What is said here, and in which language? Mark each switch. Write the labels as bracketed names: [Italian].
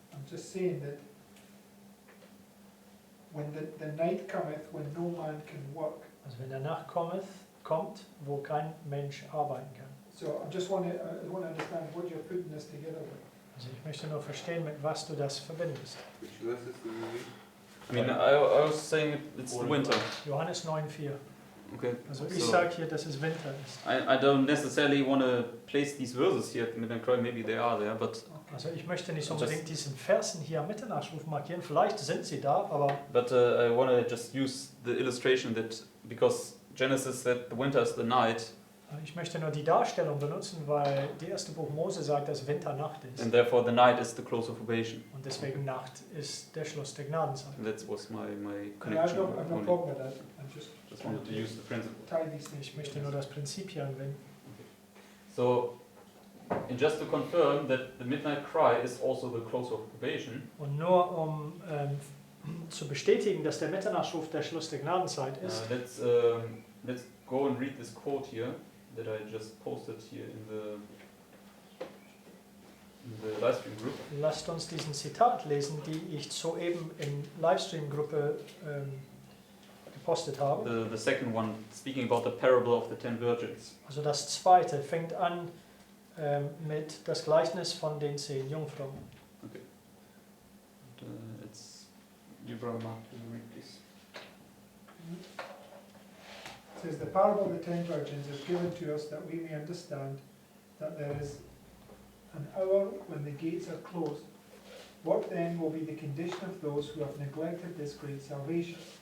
[English] I'm just saying that when the night cometh when no man can work. [German] Also wenn der Nacht kommt, wo kein Mensch arbeiten kann. [English] So I just want to understand what you're putting this together with. [German] Also ich möchte nur verstehen, mit was du das verbindest. [English] Which verses do you read? I mean, I was saying it's the winter. [German] Johannes 9,4. [English] Okay. [German] Also ich [English] So- [German] sage hier, dass es Winter ist. [English] I don't necessarily want to place these verses here at Midnight Cry. Maybe they are there, but [German] Also ich möchte nicht [English] Just- [German] unbedingt diesen Versen hier am Mitternachtsruf markieren. Vielleicht sind sie da, aber [English] I want to just use the illustration that because Genesis said the winter is the night, [German] ich möchte nur die Darstellung benutzen, weil die erste Buch Mose sagt, dass Winter Nacht ist. [English] and therefore the night is the close of probation. [German] Und deswegen Nacht ist der Schluss der Gnadenzeit. [English] And that was my And I've connection. no only. problem with that. I'm just Just wanted to use the principle. tie these things [German] Ich möchte [English] together. [German] nur das Prinzip hier anwenden. [English] So, and just to confirm that the midnight cry is also the close of probation, [German] Und nur um zu bestätigen, dass der Mitternachtsruf der Schluss der Gnadenzeit ist, [English] let's go and read this quote here that I just posted here in the live stream group. [German] lasst uns diesen Zitat lesen, die ich soeben in Livestream-Gruppe gepostet habe. [English] The second one, speaking about the parable of the 10 virgins. [German] Also das zweite fängt an mit das Gleichnis von den 10 Jungfrauen. [English] And, it's you, brother Mark, can you read please? It says, the parable of the 10 virgins is given to us that we may understand that there is an hour when the gates are closed. What then will be the condition of those who have neglected this great salvation?